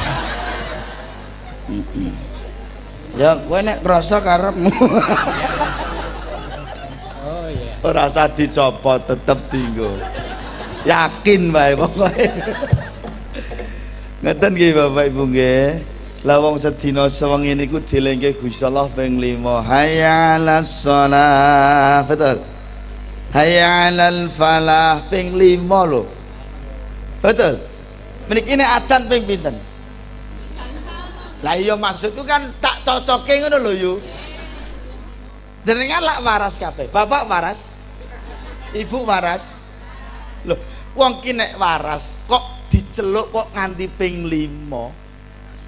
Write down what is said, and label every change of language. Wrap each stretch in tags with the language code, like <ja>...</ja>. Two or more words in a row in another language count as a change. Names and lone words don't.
<jv>Ya kowe nek krasa karepmu. Oh iya. Ora usah dicopot tetep dienggo. Yakin wae pokoke. Ngeten nggih Bapak Ibu nggih. Lah wong sedina sewengi niku dilengke Gusti Allah ping 5.</jv> <ar>حي على الصلاة. Betul. حي على الفلاح</ar> <jv>ping 5 lho. Betul. Meniki nek adzan ping pinten? Lah iya maksudku kan tak cocoke ngono lho yo. Jenengan lak waras kabeh. Bapak waras? Ibu waras? Loh, wong ki nek waras kok diceluk kok nganti ping 5.</jv>